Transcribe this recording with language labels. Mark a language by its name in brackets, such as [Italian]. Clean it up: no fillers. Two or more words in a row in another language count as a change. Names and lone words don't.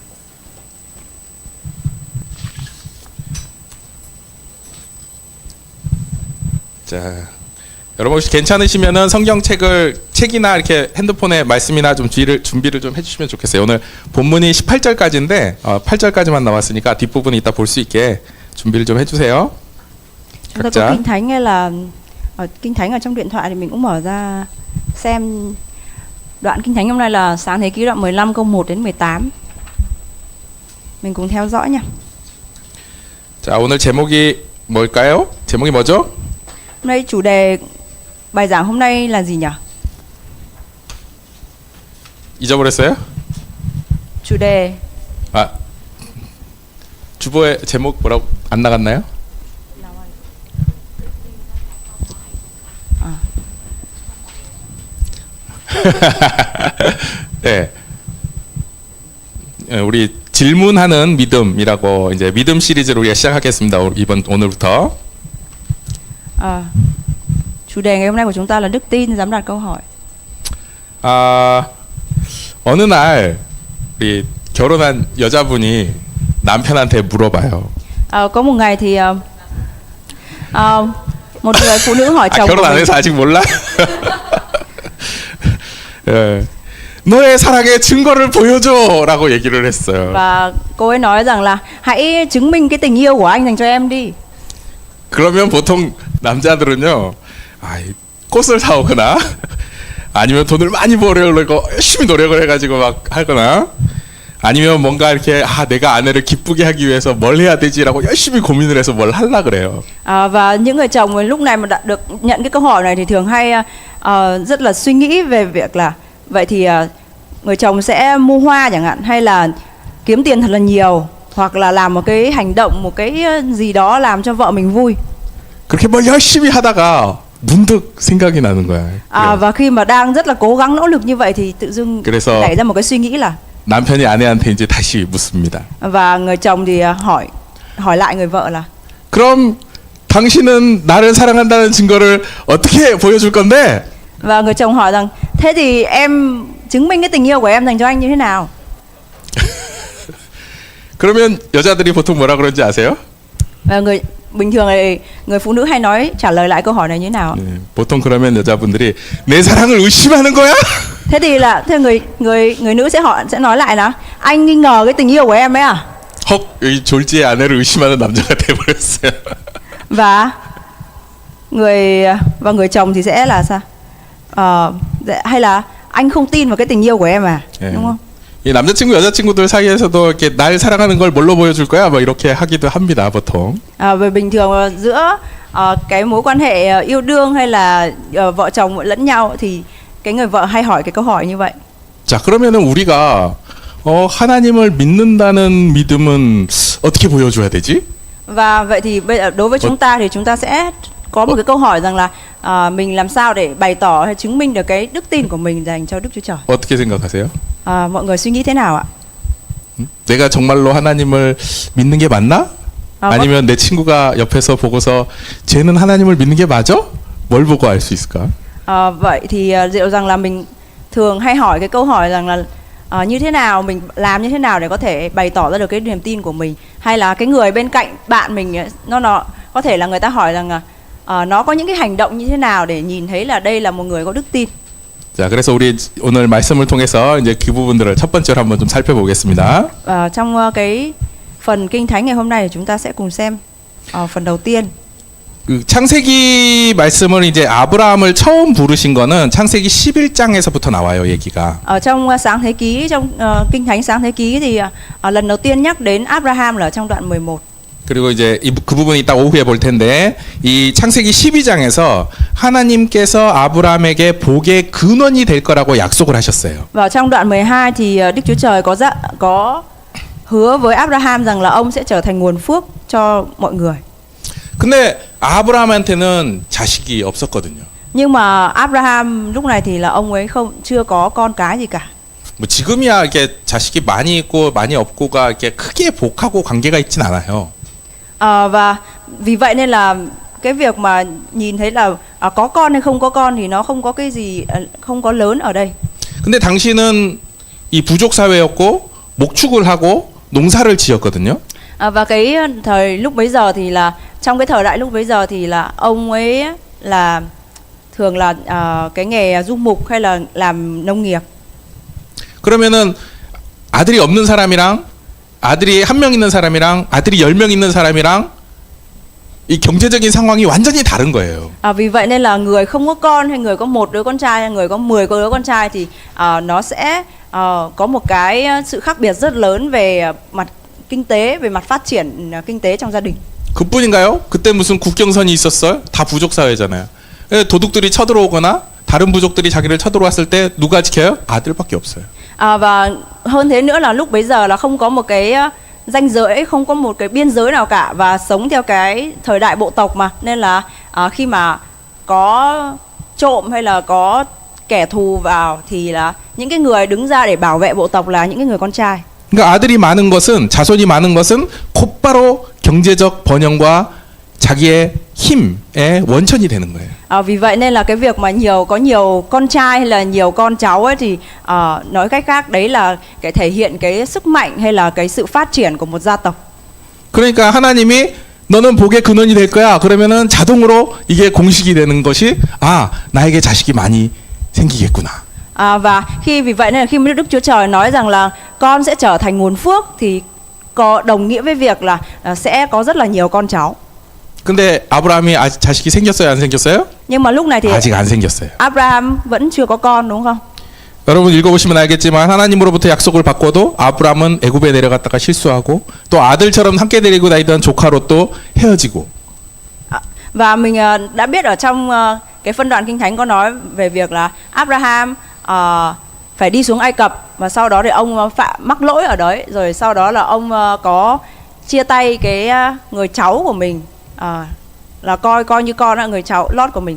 [Korean] 자, 여러분 혹시 괜찮으시면은 책이나 이렇게 핸드폰에 말씀이나 좀 준비를 좀 해주시면 좋겠어요. 오늘 본문이 18절까지인데 8절까지만 나왔으니까 뒷부분 이따 볼 수 있게 준비를 좀 해주세요. [Vietnamese] Chúng ta có Kinh Thánh hay là Kinh Thánh ở trong điện thoại thì mình cũng mở ra xem. Đoạn Kinh Thánh hôm nay là Sáng Thế Ký đoạn 15 câu 1 đến 18. Mình cùng theo dõi nha. [Korean] 자, 오늘 제목이 뭘까요? 제목이 뭐죠? [Vietnamese] Hôm nay chủ đề bài giảng hôm nay là gì nhỉ? [Korean] 잊어버렸어요? [Vietnamese] chủ đề. [Korean] 주보의 제목 뭐라고 안 나갔나요? 네. 우리 질문하는 믿음이라고 이제 믿음 시리즈로 우리가 시작하겠습니다. 오늘부터. [Vietnamese] Chủ đề ngày hôm nay của chúng ta là đức tin dám đặt câu hỏi. [Korean] 어느 날 우리 결혼한 여자분이 남편한테 물어봐요. [Vietnamese] Có một ngày thì một người phụ nữ hỏi 아, chồng của [Korean] 결혼 안 [Vietnamese] mình. [Korean] 해서 아직 몰라? 예. 너의 사랑의 증거를 보여줘라고 얘기를 했어요. [Vietnamese] Và cô ấy nói rằng là hãy chứng minh cái tình yêu của anh dành cho em đi. [Korean] 그러면 보통 남자들은요, 아, 꽃을 사오거나 아니면 돈을 많이 벌려고 열심히 노력을 해가지고 막 하거나 아니면 뭔가 이렇게 내가 아내를 기쁘게 하기 위해서 뭘 해야 되지라고 열심히 고민을 해서 뭘 하려 그래요. [Vietnamese] Và những người chồng lúc này mà đã được nhận cái câu hỏi này thì thường hay rất là suy nghĩ về việc là vậy thì người chồng sẽ mua hoa chẳng hạn, hay là kiếm tiền thật là nhiều, hoặc là làm một cái hành động, một cái gì đó làm cho vợ mình vui. [Korean] 그렇게 뭘 열심히 하다가 문득 생각이 나는 거야. 그래요. [Vietnamese] Và khi mà đang rất là cố gắng nỗ lực như vậy thì tự dưng [Korean] 그래서 [Vietnamese] nảy ra một cái suy nghĩ là, [Korean] 남편이 아내한테 이제 다시 묻습니다. [Vietnamese] và người chồng thì hỏi lại người vợ là [Korean] 그럼 당신은 나를 사랑한다는 증거를 어떻게 보여줄 건데? [Vietnamese] và người chồng hỏi rằng thế thì em chứng minh cái tình yêu của em dành cho anh như thế nào? [Korean] 그러면 여자들이 보통 뭐라 그런지 아세요? [Vietnamese] Và bình thường thì người phụ nữ hay trả lời lại câu hỏi này như thế nào? [Korean] 네, 보통 그러면 여자분들이 내 사랑을 의심하는 거야? [Vietnamese] Thế thì người nữ sẽ nói lại là anh nghi ngờ cái tình yêu của em ấy à? [Korean] 헉, 여기 졸지의 아내를 의심하는 남자가 돼버렸어요. [Vietnamese] Và người chồng thì sẽ là sao? Hay là anh không tin vào cái tình yêu của em à? [Korean] 예. [Vietnamese] Đúng không? [Korean] 이 남자친구 여자친구들 사이에서도 이렇게 날 사랑하는 걸 뭘로 보여줄 거야? 뭐 이렇게 하기도 합니다, 보통. [Vietnamese] Về bình thường giữa cái mối quan hệ yêu đương hay là vợ chồng lẫn nhau thì cái người vợ hay hỏi cái câu hỏi như vậy. [Korean] 자, 그러면은 우리가 하나님을 믿는다는 믿음은 어떻게 보여줘야 되지? [Vietnamese] Và vậy thì bây giờ đối với chúng ta thì chúng ta sẽ có một cái câu hỏi rằng là mình làm sao để bày tỏ hay chứng minh được cái đức tin của mình dành cho Đức Chúa Trời. [Korean] 어떻게 생각하세요? [Vietnamese] Mọi người suy nghĩ thế nào ạ? [Korean] 내가 정말로 하나님을 믿는 게 맞나? 아니면 내 친구가 옆에서 보고서 쟤는 하나님을 믿는 게 맞아? 뭘 보고 알 수 있을까? [Vietnamese] Vậy thì liệu rằng là mình thường hay hỏi cái câu hỏi rằng là như thế nào, mình làm như thế nào để có thể bày tỏ ra được cái niềm tin của mình, hay là cái người bên cạnh bạn mình nó có thể là người ta hỏi rằng nó có những cái hành động như thế nào để nhìn thấy là đây là một người có đức tin. [Korean] 자, 그래서 우리 오늘 말씀을 통해서 이제 그 부분들을 첫 번째로 한번 좀 살펴보겠습니다. [Vietnamese] Trong cái phần kinh thánh ngày hôm nay thì chúng ta sẽ cùng xem phần đầu tiên. [Korean] 그 창세기 말씀을 이제 아브라함을 처음 부르신 거는 창세기 11장에서부터 나와요, 얘기가. [Vietnamese] Ở trong sáng thế ký, trong kinh thánh sáng thế ký thì lần đầu tiên nhắc đến Abraham là ở trong đoạn 11. [Korean] 그리고 이제 그 부분 이따 오후에 볼 텐데 이 창세기 12장에서 하나님께서 아브라함에게 복의 근원이 될 거라고 약속을 하셨어요. [Vietnamese] Và trong đoạn 12 thì Đức Chúa Trời có hứa với Abraham rằng là ông sẽ trở thành nguồn phước cho mọi người. [Korean] 근데 아브라함한테는 자식이 없었거든요. [Vietnamese] Nhưng mà Abraham lúc này thì là ông ấy chưa có con cái gì cả. [Korean] 뭐 지금이야 이렇게 자식이 많이 있고 많이 없고가 이렇게 크게 복하고 관계가 있진 않아요. [Vietnamese] Và vì vậy nên là cái việc mà nhìn thấy là có con hay không có con thì nó không có cái gì, không có lớn ở đây. [Korean] 근데 당신은 이 부족 사회였고 목축을 하고 농사를 지었거든요. [Vietnamese] Và cái thời lúc bấy giờ thì là trong cái thời đại lúc bấy giờ thì là ông ấy là thường là cái nghề du mục hay là làm nông nghiệp. [Korean] 그러면은 아들이 없는 사람이랑 아들이 한 명 있는 사람이랑 아들이 10명 있는 사람이랑 이 경제적인 상황이 완전히 다른 거예요. [Vietnamese] Vì vậy nên là người không có con hay người có một đứa con trai hay người có 10 đứa con trai thì nó sẽ có một cái sự khác biệt rất lớn về mặt kinh tế, về mặt phát triển kinh tế trong gia đình. [Korean] 그뿐인가요? 그때 무슨 국경선이 있었어요? 다 부족 사회잖아요. 도둑들이 쳐들어오거나 다른 부족들이 자기를 쳐들어왔을 때 누가 지켜요? 아들밖에 없어요. [Vietnamese] Và hơn thế nữa là lúc bấy giờ là không có một cái ranh giới, không có một cái biên giới nào cả, và sống theo cái thời đại bộ tộc mà, nên là khi mà có trộm hay là có kẻ thù vào thì là những cái người đứng ra để bảo vệ bộ tộc là những cái người con trai. [Korean] 그러니까 아들이 많은 것은 자손이 많은 것은 곧바로 경제적 번영과 자기의 힘의 원천이 되는 거예요. [Vietnamese] Vì vậy nên là cái việc mà có nhiều con trai hay là nhiều con cháu ấy thì nói cách khác đấy là cái thể hiện cái sức mạnh hay là cái sự phát triển của một gia tộc. [Korean] 그러니까 하나님이 너는 복의 근원이 될 거야. 그러면은 자동으로 이게 공식이 되는 것이 아 나에게 자식이 많이 생기겠구나. [Vietnamese] Và vì vậy nên là khi Đức Chúa Trời nói rằng là con sẽ trở thành nguồn phước thì có đồng nghĩa với việc là sẽ có rất là nhiều con cháu. [Korean] 근데 아브라함이 아직 자식이 생겼어요, 안 생겼어요? [Vietnamese] Nhưng mà lúc này thì [Korean] 아직 안 생겼어요. [Vietnamese] Abraham vẫn chưa có con đúng không? [Korean] 여러분 읽어보시면 알겠지만 하나님으로부터 약속을 받고도 아브라함은 애굽에 내려갔다가 실수하고 또 아들처럼 함께 데리고 다니던 조카로 또 헤어지고. [Vietnamese] Và mình đã biết ở trong cái phân đoạn Kinh Thánh có nói về việc là Abraham phải đi xuống Ai Cập và sau đó thì ông mắc lỗi ở đấy, rồi sau đó là ông có chia tay cái người cháu của mình, là coi như con là người cháu Lót của mình.